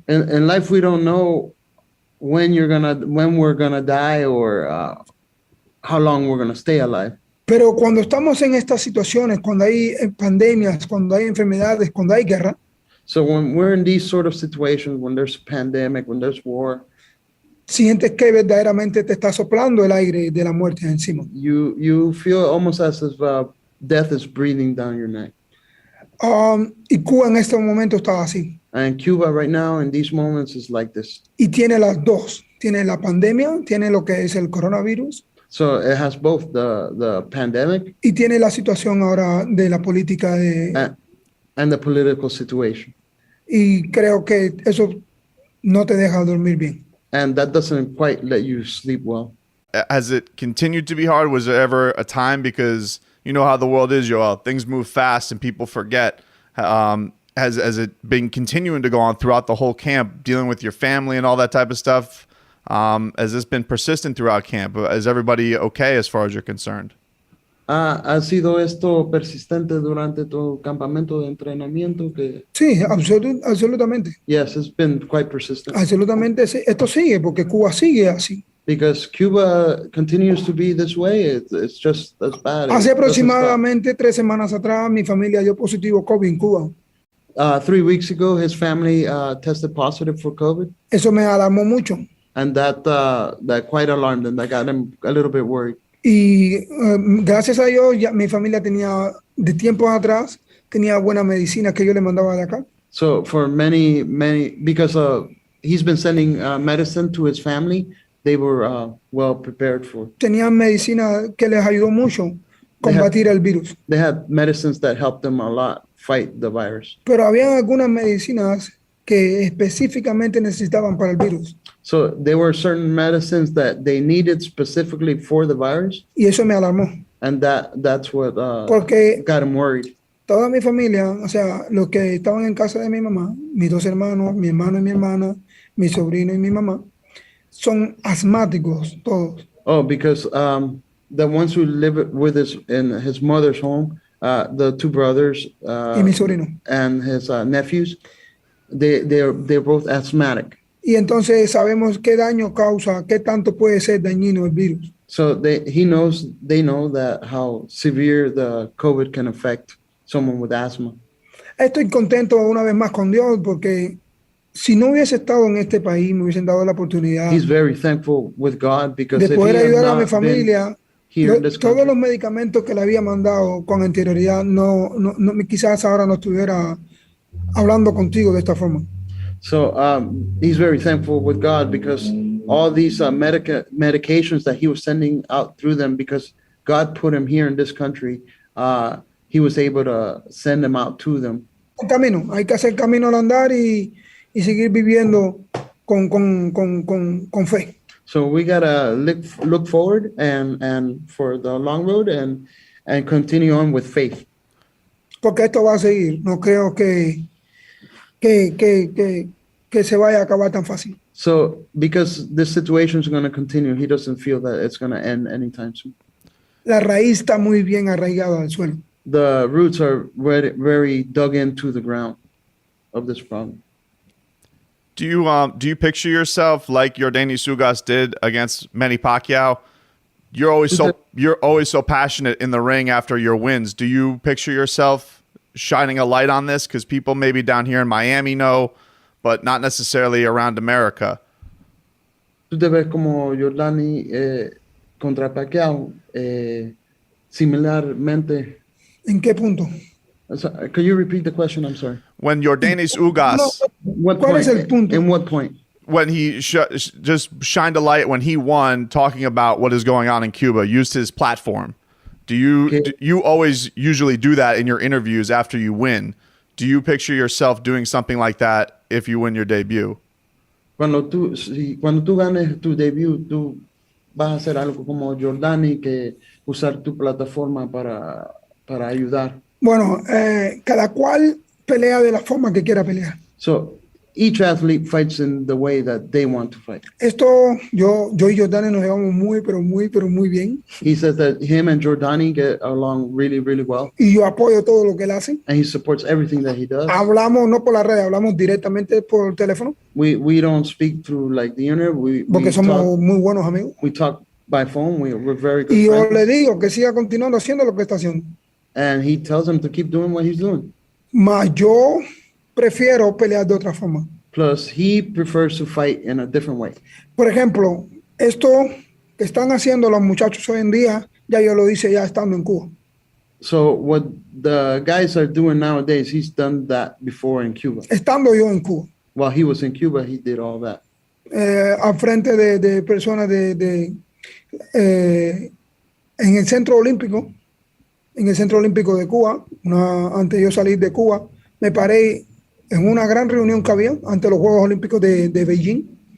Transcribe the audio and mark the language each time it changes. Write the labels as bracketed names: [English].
[English] In life, we don't know when we're gonna die or how long we're gonna stay alive. [Spanish] Pero cuando estamos en estas situaciones, cuando hay pandemias, cuando hay enfermedades, cuando hay guerra. [English] So when we're in these sort of situations, when there's a pandemic, when there's war, [Spanish] sientes que verdaderamente te está soplando el aire de la muerte encima. [English] You feel almost as if death is breathing down your neck. [Spanish] Y Cuba en este momento está así. [English] And Cuba right now in these moments is like this. [Spanish] Y tiene las dos. Tiene la pandemia, tiene lo que es el coronavirus. [English] So it has both the pandemic. [Spanish] Y tiene la situación ahora de la política [English] and the political situation. [Spanish] Y creo que eso no te deja dormir bien. [English] And that doesn't quite let you sleep well. Has it continued to be hard? Was there ever a time, because you know how the world is, Yoel, things move fast and people forget. Has it been continuing to go on throughout the whole camp, dealing with your family and all that type of stuff? Has this been persistent throughout camp? Is everybody okay as far as you're concerned? [Spanish] ¿Ha sido esto persistente durante tu campamento de entrenamiento? Sí, absolutamente. [English] Yes, it's been quite persistent. [Spanish] Absolutamente, sí. Esto sigue porque Cuba sigue así. [English] Because Cuba continues to be this way. It's just as bad. [Spanish] Hace aproximadamente 3 semanas atrás, mi familia dio positivo COVID en Cuba. [English] 3 weeks ago, his family tested positive for COVID. [Spanish] Eso me alarmó mucho. [English] And that quite alarmed them. That got him a little bit worried. [Spanish] Y gracias a Dios, mi familia tenía, de tiempos atrás, tenía buena medicina que yo le mandaba de acá. [English] So for many, because he's been sending medicine to his family, they were well prepared for. [Spanish] Tenían medicina que les ayudó mucho combatir el virus. [English] They had medicines that helped them a lot fight the virus. [Spanish] Pero había algunas medicinas que específicamente necesitaban para el virus. [English] So there were certain medicines that they needed specifically for the virus, [Spanish] Y eso me alarmó. [English] and that's what [Spanish] Porque [English] got him worried. [Spanish] toda mi familia, o sea, los que estaban en casa de mi mamá, mis dos hermanos, mi hermano y mi hermana, mi sobrino y mi mamá, son asmáticos todos. [English] Oh, because the ones who live with us in his mother's home, the two brothers [Spanish] Y mi sobrino. [English] and his nephews, they're both asthmatic. [Spanish] Y entonces sabemos qué daño causa, qué tanto puede ser dañino el virus. [English] So they know that how severe the COVID can affect someone with asthma. [Spanish] Estoy contento una vez más con Dios porque si no hubiese estado en este país, me hubiesen dado la oportunidad [English] He's very thankful with God because [Spanish] de [English] if [Spanish] poder [English] he had [Spanish] ayudar a mi [English] not been [Spanish] familia. [English] here in this [Spanish] Todos [English] country, [Spanish] los medicamentos que le había mandado con anterioridad, quizás ahora no estuviera hablando contigo de esta forma. [English] so he's very thankful with God because all these medications that he was sending out through them, because God put him here in this country, he was able to send them out to them. [Spanish] Un camino, hay que hacer camino al andar y seguir viviendo con fe. [English] So we gotta look forward and for the long road and continue on with faith. [Spanish] Porque esto va a seguir. No creo que se vaya a acabar tan fácil. [English] So because this situation is going to continue, he doesn't feel that it's going to end anytime soon. [Spanish] La raíz está muy bien arraigada al suelo. [English] The roots are very dug into the ground of this problem. Do you picture yourself like Yordenis Ugas did against Manny Pacquiao? You're always so passionate in the ring after your wins. Do you picture yourself shining a light on this? Because people maybe down here in Miami know, but not necessarily around America. [Spanish] ¿Tú te ves como Jordani contra Pacquiao similarmente? ¿En qué punto? [English] Could you repeat the question? I'm sorry. When Yordenis Ugas, [Spanish] ¿Cuál es el punto? [English] In what point? when he just shined a light when he won, talking about what is going on in Cuba, used his platform. Do you always usually do that in your interviews after you win? Do you picture yourself doing something like that if you win your debut? [Spanish] Cuando tú ganes tu debut, tú vas a hacer algo como Jordani, que usar tu plataforma para ayudar. Bueno, cada cual pelea de la forma que quiera pelear. [English] So each athlete fights in the way that they want to fight. [Spanish] Esto, yo y Jordani nos llevamos pero muy bien. [English] He says that him and Jordani get along really, really well. [Spanish] Y yo apoyo todo lo que él hace. [English] And he supports everything that he does. [Spanish] Hablamos no por la red, hablamos directamente por teléfono. [English] We don't speak through like the internet. [Spanish] Porque somos muy buenos amigos. [English] We talk by phone. We're very good [Spanish] Y yo [English] friends. [Spanish] le digo que siga continuando haciendo lo que está haciendo. [English] And he tells him to keep doing what he's doing. [Spanish] Mas yo prefiero pelear de otra forma. [English] Plus, he prefers to fight in a different way. [Spanish] Por ejemplo, esto que están haciendo los muchachos hoy en día, ya yo lo hice ya estando en Cuba. [English] So what the guys are doing nowadays, he's done that before in Cuba. [Spanish] Estando yo en Cuba. [English] While he was in Cuba, he did all that. [Spanish] Al frente de personas en el Centro Olímpico, de Cuba, antes de yo salir de Cuba, me paré en una gran reunión que había ante los Juegos Olímpicos de Beijing.